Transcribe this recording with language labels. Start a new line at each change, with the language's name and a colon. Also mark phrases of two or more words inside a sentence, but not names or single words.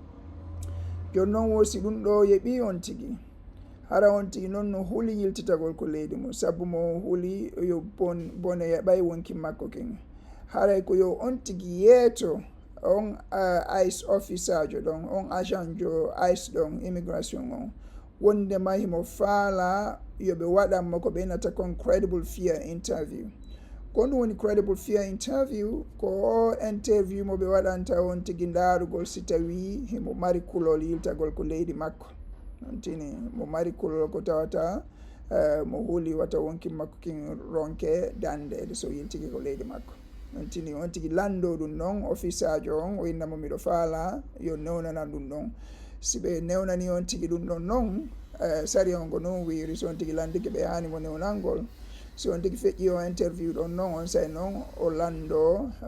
Fula: joni noon wosi ɗum ɗo yeɓi on tigi hara on tigi noon no huuli yiltitagol ko leydi mum sabu mo huuli yo bone yaɓay wonki makko ken haray ko yo on tigi yeeto on AIS officer jo ɗon on agent jo AIS ɗon immigration on wondema himo faala yoɓe waɗanmo ko ɓe innata kon
English: credible fear interview
Fula: ko ɗum woni
English: credible fear interview
Fula: ko interview mo ɓe waɗanta on tigi ndaarugol si tawi himo mari kulol yiltagol ko leydi makko on tini mo mari kulol ko tawata mo huuli wata wonki makko kin ronke dandede so yiltigi ko leydi makko on tini on tigi lando ɗum ɗon officer jo on o innamo miɗo faala yo newnanan ɗum ɗon si ɓe newnani on tigi ɗum ɗon noon sari on ko noon wiri so on tigi landiki ɓe hani mo newnangol si on tigi feƴƴi o interview ɗon noon on say noon o lando